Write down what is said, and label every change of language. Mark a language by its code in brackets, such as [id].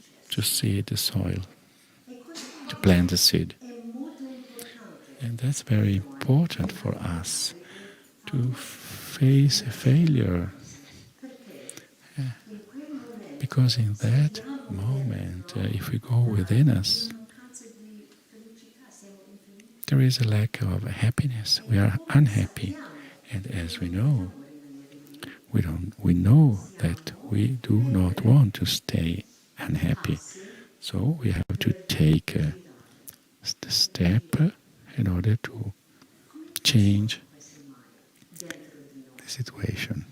[en] to seed the soil, to plant the seed. [it] è molto importante [en] And that's very important for us to face a failure. Yeah. Because in that moment, if we go within us, [it] mancanza di felicità, siamo infelici. [en] there is a lack of happiness. We are unhappy. And as we know, we know that we do not want to stay unhappy. So we have to take the step in order to change the situation.